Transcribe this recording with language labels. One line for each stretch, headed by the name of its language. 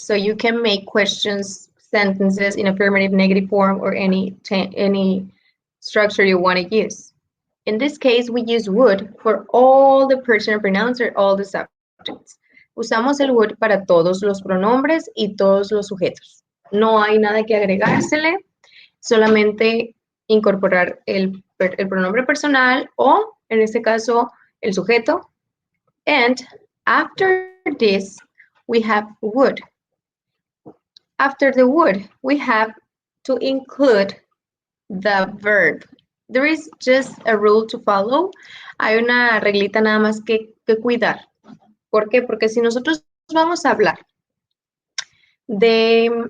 English: So you can make questions, sentences in affirmative, negative form, or any structure you want to use. In this case, we use would for all the personal pronouns or all the subjects.
Spanish: Usamos el would para todos los pronombres y todos los sujetos. No hay nada que agregársele, solamente incorporar el pronombre personal o, en este caso, el sujeto.
English: And after this, we have would. After the would, we have to include the verb. There is just a rule to follow.
Spanish: Hay una reglita nada más que cuidar. ¿Por qué? Porque si nosotros vamos a hablar de...